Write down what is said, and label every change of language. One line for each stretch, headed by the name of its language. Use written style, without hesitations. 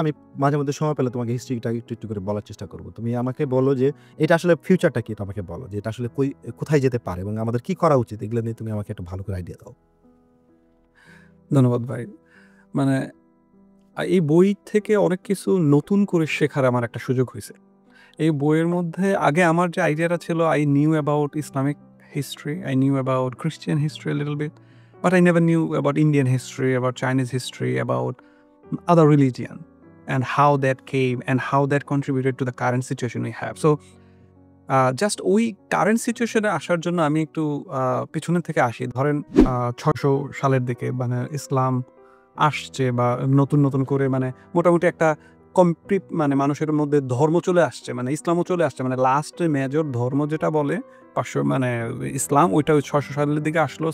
Bangla: আমি মাঝে মধ্যে সময় পেলে তোমাকে হিস্ট্রিটা একটু করে বলার চেষ্টা করবো। তুমি আমাকে বলো যে এটা আসলে ফিউচারটা কি, এটা আমাকে বলো যে এটা আসলে কোথায় যেতে পারে এবং আমাদের কি করা উচিত, এগুলো নিয়ে তুমি আমাকে একটু ভালো করে আইডিয়া দাও। ধন্যবাদ ভাই। মানে এই বই থেকে অনেক কিছু নতুন করে শেখার আমার একটা সুযোগ হয়েছে। এই বইয়ের মধ্যে আগে আমার যে আইডিয়াটা ছিল,
English: I knew about Islamic history, I knew about Christian history a little bit, but I never knew about Indian history, about Chinese history, about other religion, and how that came and how that contributed to the current situation we have.
Bangla: So just ওই current সিচুয়েশনে আসার জন্য আমি একটু পিছনের থেকে আসি। ধরেন 600 সালের দিকে মানে ইসলাম আসছে, বা নতুন করে মানে মোটামুটি একটা মানে মানুষের মধ্যে ধর্ম চলে আসছে, মানে ইসলামও চলে আসছে, মানে লাস্ট মেজর ধর্ম যেটা বলে 500 মানে ইসলাম, ওইটা ওই 600 সালের দিকে আসলো।